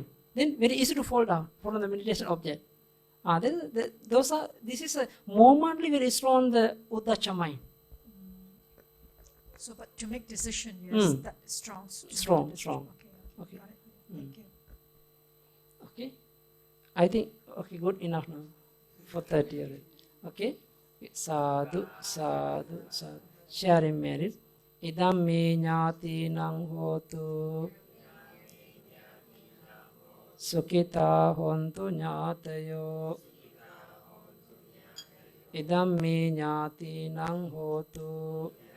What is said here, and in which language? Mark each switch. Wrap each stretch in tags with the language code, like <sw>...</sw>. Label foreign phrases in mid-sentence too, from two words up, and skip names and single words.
<en>Then very easy to fall down from the meditation object. This is a momently very strong the Uddacha mind. So, but to make decision, yes, that is strong. to make decision. Okay. Okay. Got it. Thank you. Okay? I think, okay, good enough now. For 30 already.</en> <pi>Okay? Sadhu, sadhu, sadhu.</pi> <en>Sharing merit.</en> <pi>Idam me nyati nang hotu. Sukita hontu nyatayo. Idam me nyati nang hotu.</pi>